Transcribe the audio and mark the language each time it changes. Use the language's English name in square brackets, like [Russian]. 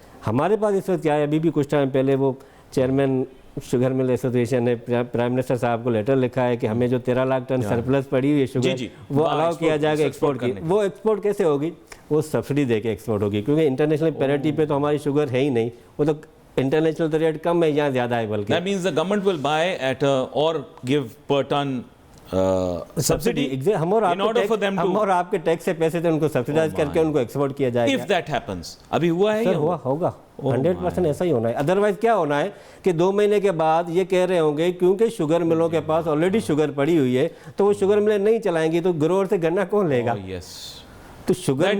[Urdu] ہمارے پاس اس وقت کیا ہے، ابھی بھی کچھ ٹائم پہلے وہ چیئرمین شوگر مل ایسوسیشن نے پرائم منسٹر صاحب کو لیٹر لکھا ہے کہ ہمیں جو 13 لاکھ ٹن سرپلس پڑی ہوئی ہے شوگر وہ الاؤ کیا جائے گا ایکسپورٹ کی. وہ ایکسپورٹ کیسے ہوگی؟ وہ سبسڈی دے کے ایکسپورٹ ہوگی، کیونکہ انٹرنیشنل پیرٹی پہ تو ہماری شوگر ہے ہی نہیں. وہ تو انٹرنیشنل تو ریٹ کم ہے، یہاں زیادہ ہے بلکہ. [English] That means the government will buy at or give per ton subsidy [Urdu] ہم اور آپ کے ٹیکس سے پیسے تھے ان کو سبسیڈائز کر کے ان کو ایکسپورٹ کیا جائے گا. [English] if that happens. [Urdu] ابھی ہوا ہے یا ہوگا 100% ایسا ہی ہونا ہے. ادروائز کیا ہونا ہے کہ 2 مہینے کے بعد یہ کہہ رہے ہوں گے کیونکہ شوگر ملوں کے پاس آلریڈی شوگر پڑی ہوئی ہے تو وہ شوگر ملیں نہیں چلائیں گی تو گروور سے گنا کون لے گا؟ تو شوگر